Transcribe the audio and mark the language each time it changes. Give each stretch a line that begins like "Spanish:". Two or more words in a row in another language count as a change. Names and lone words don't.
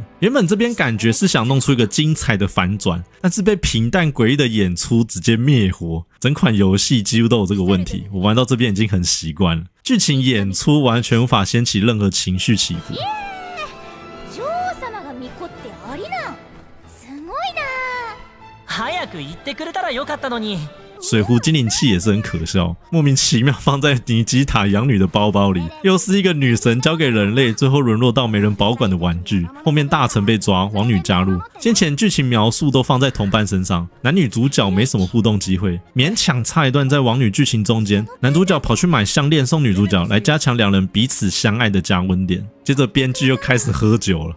Chinese: 原本这边感觉是想弄出一个精彩的反转，但是被平淡诡异的演出直接灭火。整款游戏几乎都有这个问题，我玩到这边已经很习惯了，剧情演出完全无法掀起任何情绪起伏。
Japanese: 早く言ってくれたらよかったのに。
Chinese: 水壶精灵器也是很可笑，莫名其妙放在尼基塔养女的包包里，又是一个女神交给人类，最后沦落到没人保管的玩具。后面大臣被抓，王女加入，先前剧情描述都放在同伴身上，男女主角没什么互动机会，勉强插一段在王女剧情中间，男主角跑去买项链送女主角，来加强两人彼此相爱的加温点。接着编剧又开始喝酒了。